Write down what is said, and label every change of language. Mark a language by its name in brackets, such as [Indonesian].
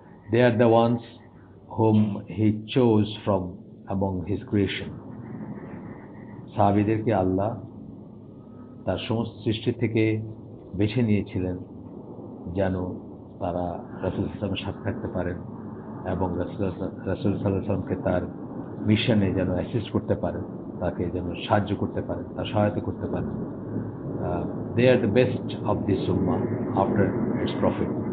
[English] They are the ones whom he chose from among his creation. [Bangla] সাহাবীদেরকে আল্লাহ তার সমস্ত সৃষ্টি থেকে বেছে নিয়েছিলেন যেন তারা রাসূল সাল্লাল্লাহু আলাইহি ওয়াসাল্লামের সাথে থাকতে পারেন এবং রাসূল সাল্লাল্লাহু আলাইহি ওয়াসাল্লামকে তার মিশনে যেন অ্যাসিস্ট করতে পারেন, তাকে যেন সাহায্য করতে পারেন, তার সহায়তা করতে পারেন। [English] They are the best of this ummah after its prophet.